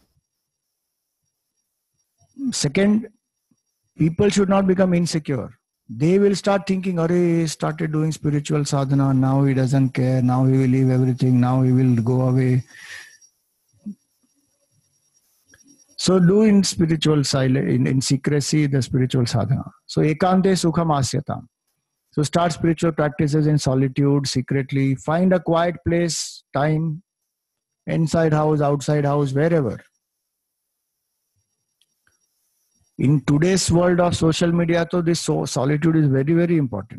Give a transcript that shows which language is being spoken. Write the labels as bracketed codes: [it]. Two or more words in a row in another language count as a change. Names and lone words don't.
[en] Second, people should not become insecure. They will start thinking, he started doing spiritual sadhana, now he doesn't care, now he will leave everything, now he will go away. So do in spiritual silence, in secrecy, the spiritual sadhana. [sa] So ekante sukham asyatam. [en] So start spiritual practices in solitude, secretly. Find a quiet place, time, inside house, outside house, wherever. In today's world of social media, so this solitude is very, very important.